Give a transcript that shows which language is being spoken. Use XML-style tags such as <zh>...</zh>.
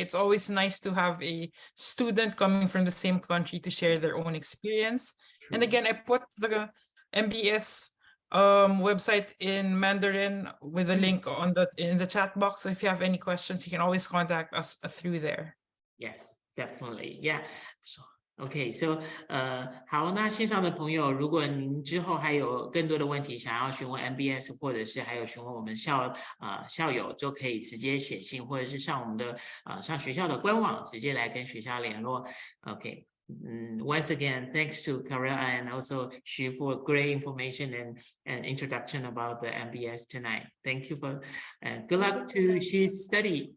<en>It's always nice to have a student coming from the same country to share their own experience. And again, I put the MBS website in Mandarin with a link in the chat box. So if you have any questions, you can always contact us through there. Yes, definitely. Yeah. OK, so</en> <zh>好，那线上的朋友，如果您之后还有更多的问题想要询问 MBS， 或者是还有询问我们校友，就可以直接写信，或者是上我们的上学校的官网直接来跟学校联络。</zh> <en>OK。 Once again, thanks to Kara and also Xu for great information and introduction about the MBS tonight. Thank you for good luck to Xu's study.</en>